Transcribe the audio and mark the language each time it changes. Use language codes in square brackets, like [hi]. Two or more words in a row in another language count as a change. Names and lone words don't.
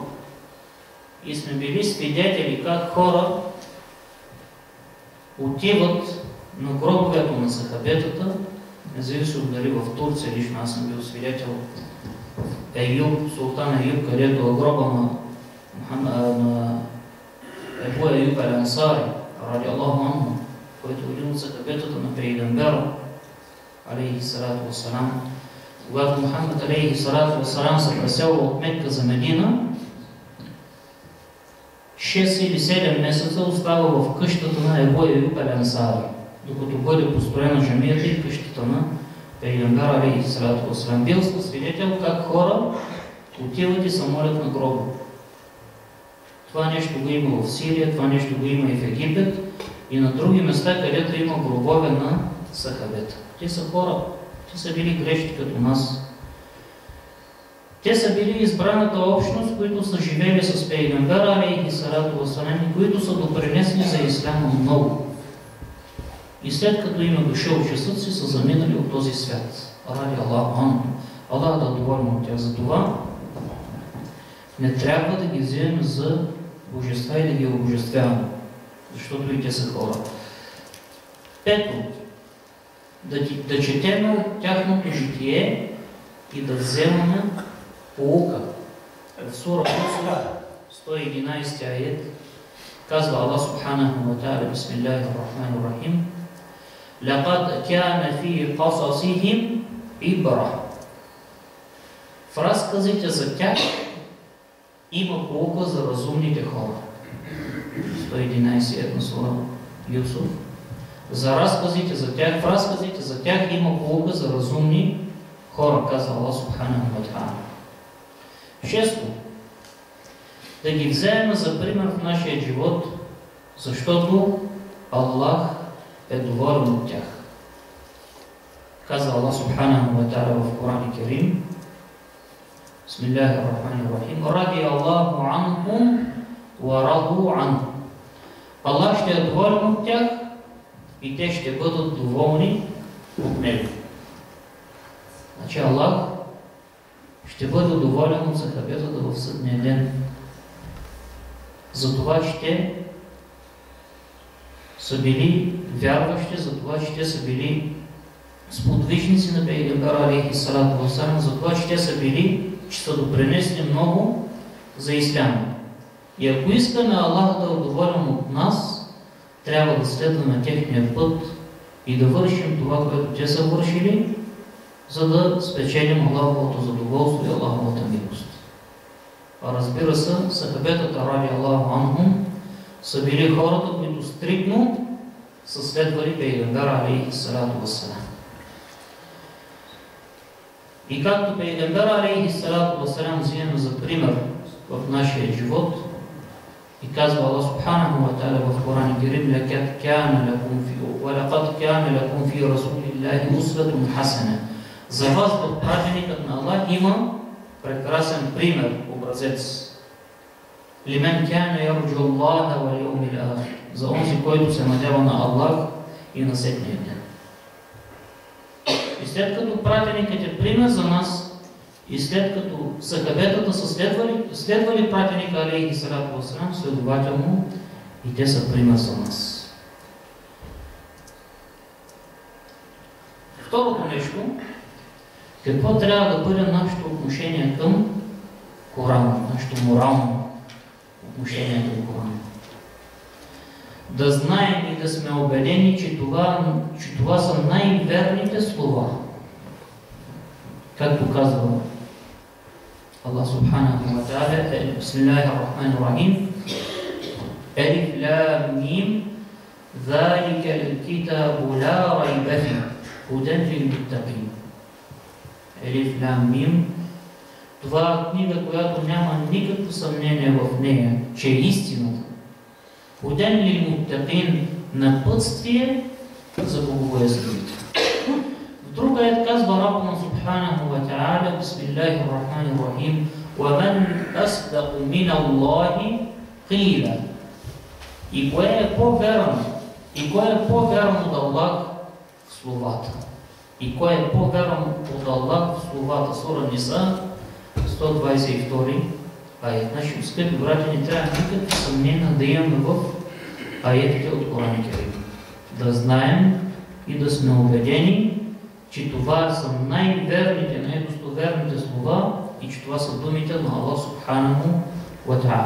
[bg] И сме били свидетели как хора отиват на гробовете на сахабетата, независимо дали в Турция, лично аз съм бил свидетел Еюб, султан Еюб, където е гроба на Ебу Еюб ал-Ансари, [ar] رضي الله عنه, [bg] който е един от сахабетата на Пейгамбера [ar] عليه الصلاة والسلام. [bg] Когато Мухаммад [ar] عليه الصلاة والسلام [bg] се преселва от Мекка за Медина, 6 или 7 месеца остава в къщата на Ебу Еюб ал-Ансари, докато бъде построена джамията и къщата на Пейгамбера [ar] عليه الصلاة والسلام. [bg] Бил съм свидетел как хора отиват и се молят на гроба. Това нещо го има в Сирия, това нещо го има и в Египет и на други места, където има гробове на сахабета. Те са хора, те са били грешни като нас. Те са били избраната общност, които са живели с Пейгамбера [ar] عليه الصلاة والسلام [bg] и които са допринесли за исляма много. И след като им е дошъл часът си, са заминали от този свят. [ar] رضي الله عنه. [bg] Аллах да е доволен от тях. За това не трябва да ги вземем за божества и да ги обожествяваме, защото и те са хора. Пето, да четем тяхното житие и да вземаме поука. В сура 111 аят казва [ar] Аллах سبحانه وتعالى بسم الله الرحمن الرحيم لقد كان في قصصهم عبرة. [bg] В разказите за тях има поука за разумните хора. 111 на сура Юсуф. За разказите за тях, в разказите за тях има поука за разумни хора, казва Аллах [ar] سبحانه وتعالى. [bg] Шесто, да ги вземем за пример в нашия живот Защото Аллах е доволен от тях. [ar] Казва Аллах سبحانه وتعالى в Коран Керим: بسم الله الرحمن الرحيم رضي الله عنهم ورضوا عنه. [bg] Аллах ще е доволен от тях и те ще бъдат доволни от него. Значи Аллах ще бъде доволен от сахабетата в съдния ден за това, че те са били вярващи, за това, че те са били сподвижници на Пейгамбера [ar] عليه الصلاة والسلام, [bg] за това, че те са били, че са допринесли много за исляма. И ако искаме Аллах да е доволен от нас, трябва да следваме техния път и да вършим това, което те са вършили, за да спечелим Аллаховото задоволство и Аллаховата милост. А разбира се, сахабетата [ar] رضي الله عنهم [bg] са били хората, които стриктно са следвали Пейгамбера [ar] عليه الصلاة والسلام. [bg] И както Пейгамбера [ar] عليه الصلاة والسلام [bg] взимаме за пример в нашия живот, и казва Аллах [ar] سبحانه وتعالى [bg] в Коран Керим: [ar] "لقد كان لكم في رسول الله أسوة حسنة." [bg] За вас в пратеникът на Аллах има прекрасен пример, образец. [ar] لمن كان يرجو الله واليوم الآخر. [bg] За онзи, който се надява на Аллах и на съдния ден. И след като пратеникът е пример за нас, и след като сахабетата са следвали пратеника [ar] عليه الصلاة والسلام, [bg] следователно и те са пример за нас. Второто нещо, какво трябва да бъде нашето отношение към Корана, нашето морално отношение към Корана. Да знаем и да сме убедени, че това са най-верните слова. Както казва [ar] Аллах سبحانه وتعالى بسم الله الرحمن الرحيم ألف لام ميم ذلك الكتاب لا ريب فيه هدى للمتقين. ألف لام ميم, [bg] това е книга, която няма никакво съмнение в нея, че е истината. [ar] هدى للمتقين, [bg] напътствие за богобоязливите. В друга аят казва [ar] ربنا سبحانه وتعالى بسم الله الرحمن الرحيم: وَمَنْ أَصْدَقُ مِنَ اللَّهِ قِيلًا. [bg] И кое е по-вярно? И кое е по-вярно от Аллах в словата? И кое е по-вярно от Аллах в словата? Сура Ниса, 122 аят. Наши скъпи брати, не трябва никакви съмнения да имаме в аятите от Коран Керим. Да знаем и да сме убедени, че това са най-верните, най-достоверните слова и че това са думите на Аллах [ar] سبحانه وتعالى.